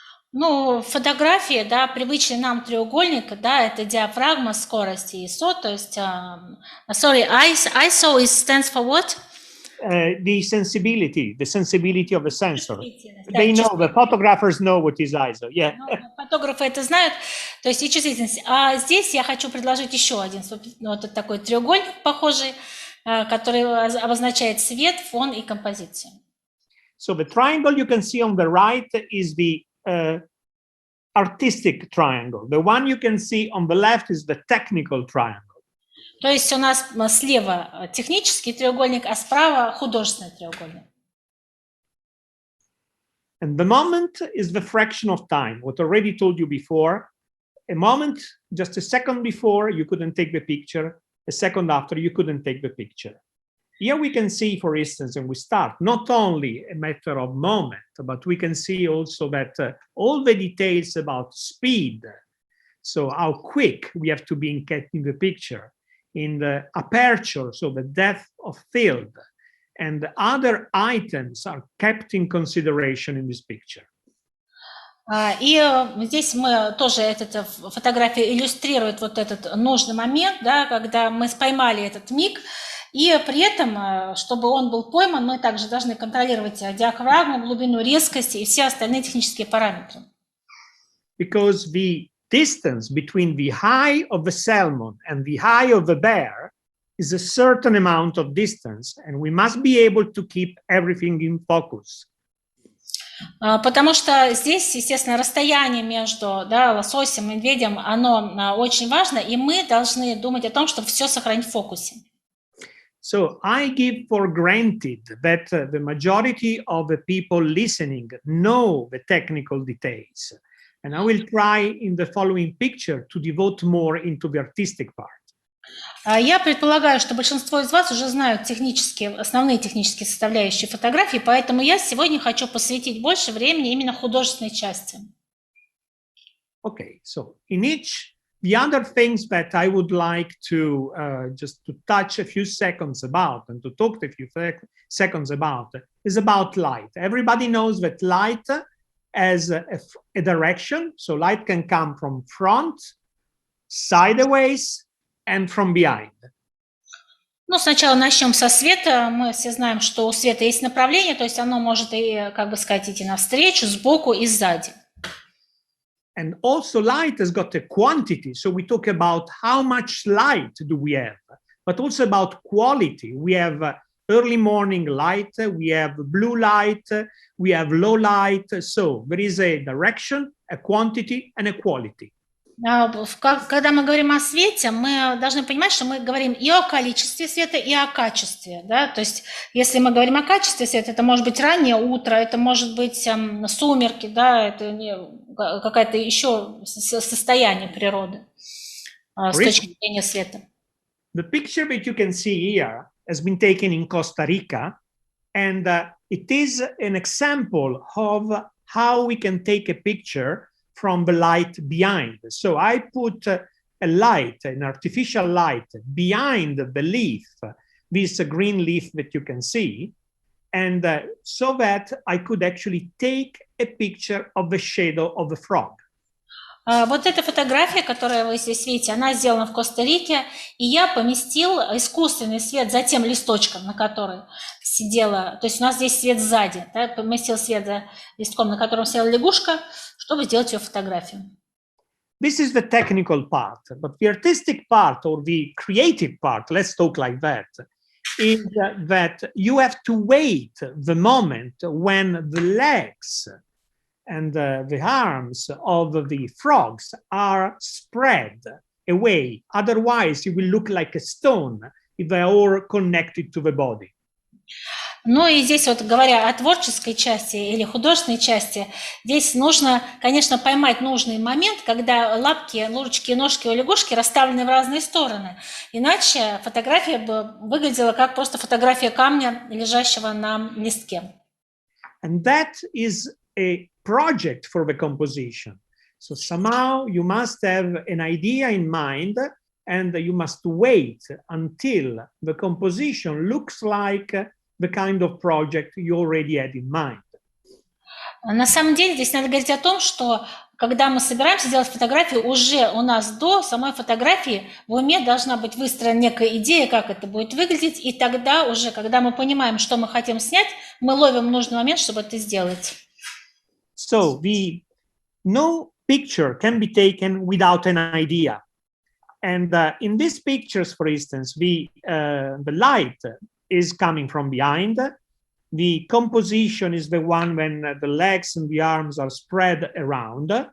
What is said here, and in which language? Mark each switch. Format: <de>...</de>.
<ru>Фотографии, да, привычный нам треугольник, да, это диафрагма, скорость и ISO, то есть,</ru> <en>ISO stands for what? The sensibility of the sensor. They know, the photographers know what is ISO. Yeah.</en> <ru>Фотографы это знают, то есть и чувствительность. А здесь я хочу предложить еще один вот такой треугольник похожий, который обозначает свет, фон и композицию.</ru> <en>So the triangle you can see on the right is the artistic triangle. The one you can see on the left is the technical triangle.</en> <ru>То есть у нас слева технический треугольник, а справа художественный треугольник.</ru> <en>And the moment is the fraction of time. What I already told you before, a moment, just a second before, you couldn't take the picture. A second after, you couldn't take the picture. Here we can see, for instance, and we start, not only a matter of moment, but we can see also that all the details about speed, so how quick we have to be in getting the picture, in the aperture, so the depth of field, and other items are kept in consideration in this picture.</en> <ru>И здесь мы тоже, эта фотография иллюстрирует вот этот нужный момент, да, когда мы поймали этот миг, и при этом, чтобы он был пойман, мы также должны контролировать диафрагму, глубину, резкость и все остальные технические параметры.</ru> <en>because the distance between the eye of the salmon and the eye of the bear is a certain amount of distance, and we must be able to keep everything in focus.</en> <ru>Потому что здесь, естественно, расстояние между лососем и медведем, оно очень важно, и мы должны думать о том, чтобы все сохранить в фокусе.</ru> <en>So I give for granted that the majority of the people listening know the technical details. And I will try in the following picture to devote more into the artistic part.</en> <ru>Я предполагаю, что большинство из вас уже знают основные технические составляющие фотографии, поэтому я сегодня хочу посвятить больше времени именно художественной части.</ru> <en>Okay, so in each, the other things that I would like to just to touch a few seconds about and to talk a few seconds about is about light. Everybody knows that light has a direction, so light can come from front, sideways, and from behind.</en> <ru>Ну, сначала начнем со света. Мы все знаем, что у света есть направление, то есть оно может и, как бы сказать, идти навстречу, сбоку и сзади.</ru> <en>And also light has got a quantity, so we talk about how much light do we have, but also about quality. We have early morning light, we have blue light, we have low light, so there is a direction, a quantity, and a quality.</en> <ru>Когда мы говорим о свете, мы должны понимать, что мы говорим и о количестве света, и о качестве. Да? То есть, если мы говорим о качестве света, это может быть раннее утро, это может быть сумерки, да? Это какое-то еще состояние природы с точки зрения света.</ru> <en>The picture that you can see here has been taken in Costa Rica, and it is an example of how we can take a picture from the light behind. So I put a light, an artificial light, behind the leaf, this green leaf that you can see, and so that I could actually take a picture of the shadow of the frog.</en> <ru>Вот эта фотография, которую вы здесь видите, она сделана в Коста-Рике, и я поместил искусственный свет за тем листочком, на который сидела, то есть у нас здесь свет сзади, да, поместил свет за листком, на котором сидела лягушка, чтобы сделать ее фотографию.</ru> <en>This is the technical part, but the artistic part or the creative part, let's talk like that, is that you have to wait the moment when the legs and the arms of the frogs are spread away. Otherwise, you will look like a stone if they are all connected to the body.</en> <ru>Ну и здесь вот говоря о творческой части или художественной части, здесь нужно, конечно, поймать нужный момент, когда лапки, ручки и ножки у лягушки расставлены в разные стороны. Иначе фотография бы выглядела как просто фотография камня, лежащего на листке.</ru> <en>And that is a project for the composition. So somehow you must have an idea in mind and you must wait until the composition looks like the kind of project you already had in mind.</en> <ru>На самом деле здесь надо говорить о том, что когда мы собираемся делать фотографию, уже у нас до самой фотографии в уме должна быть выстроена некая идея, как это будет выглядеть, и тогда уже, когда мы понимаем, что мы хотим снять, мы ловим нужный момент, чтобы это сделать.</ru> <en>So no picture can be taken without an idea. And in these pictures, for instance, the light is coming from behind. The composition is the one when the legs and the arms are spread around.</en>